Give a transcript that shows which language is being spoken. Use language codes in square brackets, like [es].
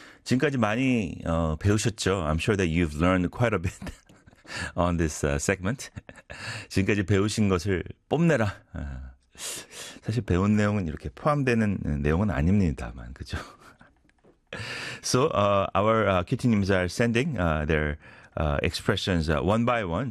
[ko] 지금까지 많이 배우셨죠? [en] I'm sure that you've learned quite a bit on this segment. [ko] 지금까지 배우신 것을 뽐내라. 사실 배운 내용은 이렇게 포함되는 내용은 아닙니다만, 그죠? [en] So our kittens are sending their expressions one by one.